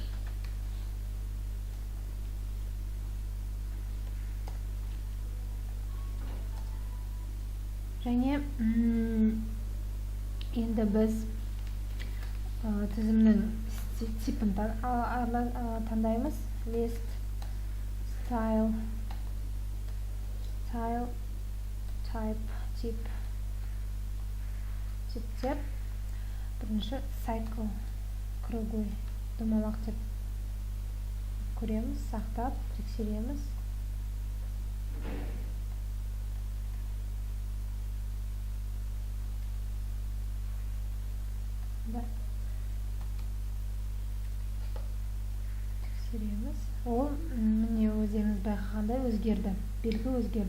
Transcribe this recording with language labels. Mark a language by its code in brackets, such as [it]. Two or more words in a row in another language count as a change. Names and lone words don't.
[kk] Және енді біз тізімнің типін таңдаймыз. [en] List, style, type, [kk] тип деп. Бірінші cycle, круглый, домалақ деп көреміз, сақтап, тексереміз. Ол міне өздеріңіз байқағандай өзгерді, белгі өзгерді.